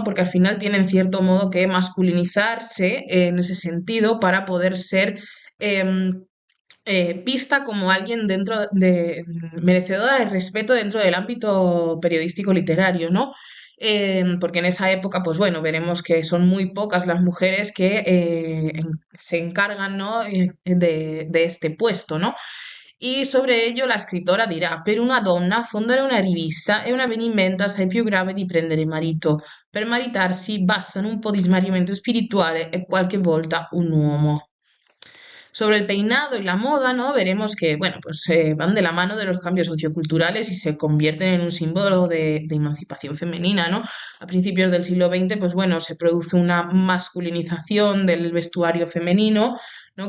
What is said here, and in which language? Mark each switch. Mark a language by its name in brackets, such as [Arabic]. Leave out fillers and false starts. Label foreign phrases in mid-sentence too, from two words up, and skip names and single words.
[Spanish] Porque al final tienen cierto modo que masculinizarse en ese sentido para poder ser em, vista como alguien dentro de merecedora de respeto dentro del ámbito periodístico literario, ¿no? Porque en esa época, pues bueno, veremos que son muy pocas las mujeres que se encargan, ¿no? De este puesto, ¿no? Y sobre ello [Italian] la scrittora dirà: per una donna fondare una rivista è un avvenimento assai più grave di prendere marito. Per maritarsi bastano un po' di smarrimento spirituale e qualche volta un uomo. [Spanish] Sobre el peinado y la moda, ¿no? Veremos que, bueno, pues van de la mano de los cambios socioculturales y se convierten en un símbolo de emancipación femenina, ¿no? A principios del siglo XX, pues bueno, se produce una masculinización del vestuario femenino, ¿no?